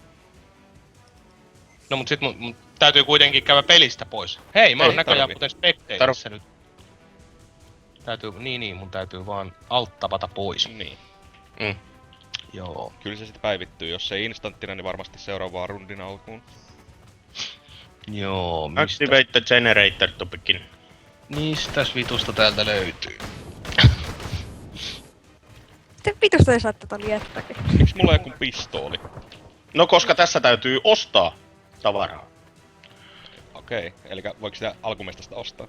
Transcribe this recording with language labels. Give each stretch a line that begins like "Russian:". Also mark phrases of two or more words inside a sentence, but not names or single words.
Finnish: No mut sit mun täytyy kuitenkin käydä pelistä pois. Hei, mä oon Ei näköjään tarvii. kuten Spectatorissa nyt. Täytyy, niin, mun täytyy vaan alt-tapata pois. Niin. Mm. Joo. Kyllä se sitten päivittyy. Jos ei instanttina, niin varmasti seuraavaan rundin alkuun. Joo, mistä?
English: Activate the generator to begin.
Finnish: Mistäs vitusta täältä löytyy? Sitten vitusta ei saa tätä liettäkin. Miksi mulla on joku pistooli? No koska tässä täytyy ostaa tavaraa. Okei, eli voiko sitä alkumestasta ostaa?